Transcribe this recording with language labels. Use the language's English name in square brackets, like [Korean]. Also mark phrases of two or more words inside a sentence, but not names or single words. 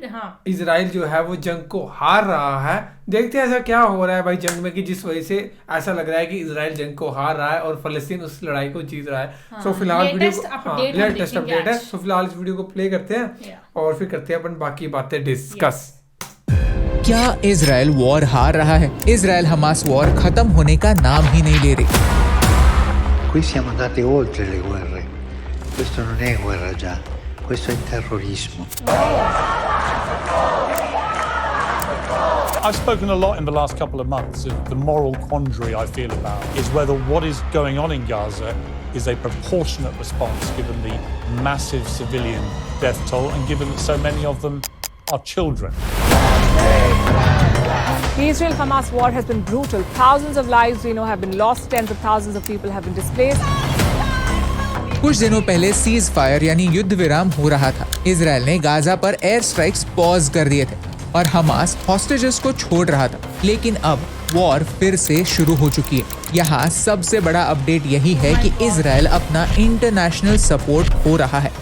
[Hindi] इजराइल जो है वो जंग को हार रहा है। देखते हैं ऐसा क्या हो रहा है भाई जंग में कि जिस वजह से ऐसा लग रहा है कि इजराइल जंग को हार रहा है और फलस्तीन उस लड़ाई को जीत रहा है। सो फिलहाल वीडियो [English] latest update [Hindi] है। सो फिलहाल इस वीडियो को प्ले करते हैं और फिर करते हैं अपन बाकी बातें डिस्कस। क्या इजराइल वॉर हार रहा है? इजराइल हमास वॉर खत्म होने का नाम ही नहीं ले रही। [Italian] Qui siamo andati oltre le guerre. Questo non è guerra già, questo è terrorismo. [English] I've spoken a lot in the last couple of months of the moral quandary I feel about is whether what is going on in Gaza is a proportionate response given the massive civilian death toll and given that so many of them are children. The Israel-Hamas war has been brutal. Thousands of lives, have been lost. Tens of thousands of people have been displaced. [Hindi] कुछ दिनों पहले [English] cease fire [Hindi] यानी युद्ध विराम हो रहा था। इजराइल ने गाजा पर [English] air strikes pause [Hindi] कर दिए थे और हमास हॉस्टेजेस को छोड़ रहा था। लेकिन अब वॉर फिर से शुरू हो चुकी है। यहाँ सबसे बड़ा अपडेट यही है कि इजराइल अपना [English] international support [Hindi] खो रहा है।